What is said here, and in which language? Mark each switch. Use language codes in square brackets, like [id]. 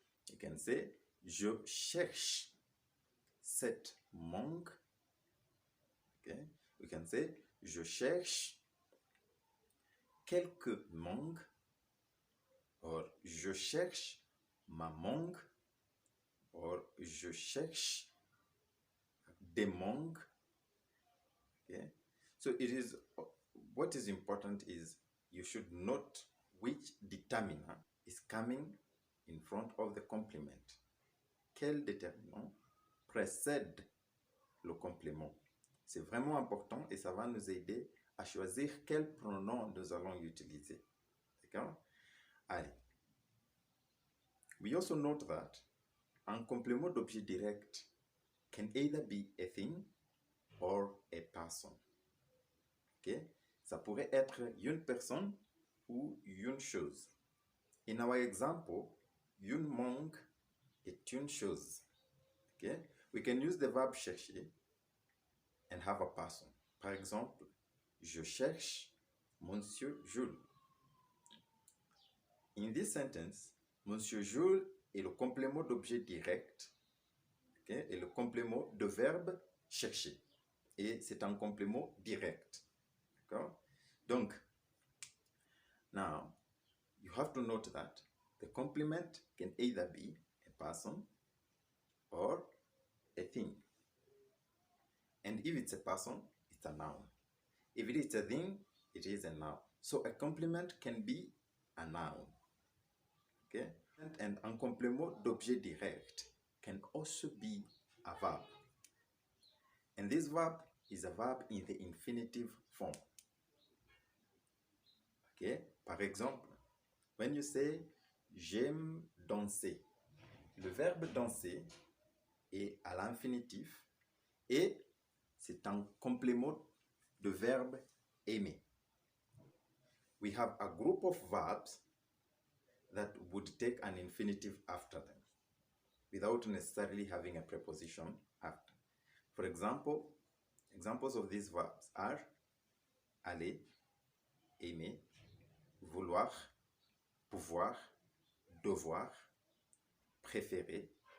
[en] You can say [fr] je cherche cette mangue. [en] Okay? We can say [fr] je cherche quelques mangues, [en] or [fr] je cherche ma mangue, [en] or [fr] je cherche des mangues. [en] Okay? So it is, what is important is you should note which determiner is coming in front of the complement. [fr] Quel déterminant précède le complément? C'est vraiment important et ça va nous aider à choisir quel pronom nous allons utiliser. D'accord? Allez. [en] We also note that [fr] un complément d'objet direct [en] can either be a thing or a person. Okay? [fr] Ça pourrait être une personne ou une chose. [en] In our example, [fr] une mangue est une chose. [en] Okay? We can use the verb chercher and have a person. [fr] Par exemple, je cherche Monsieur Jules. [en] In this sentence, [fr] Monsieur Jules est le complément d'objet direct, okay, et le complément de verbe chercher. Et c'est un complément direct. D'accord? [en] Donc, now, you have to note that the complement can either be a person or a thing. And if it's a person, it's a noun. If it is a thing, it is a noun. So a complement can be a noun. Okay? And [fr] un complément d'objet direct [en] can also be a verb. And this verb is a verb in the infinitive form. Okay? [fr] Par exemple, [en] when you say [fr] j'aime danser. Le verbe danser est à l'infinitif et c'est un complément de verbe aimer. [en] We have a group of verbs that would take an infinitive after them without necessarily having a preposition after. For example, examples of these verbs are aller, aimer, vouloir, pouvoir, devoir, préférer.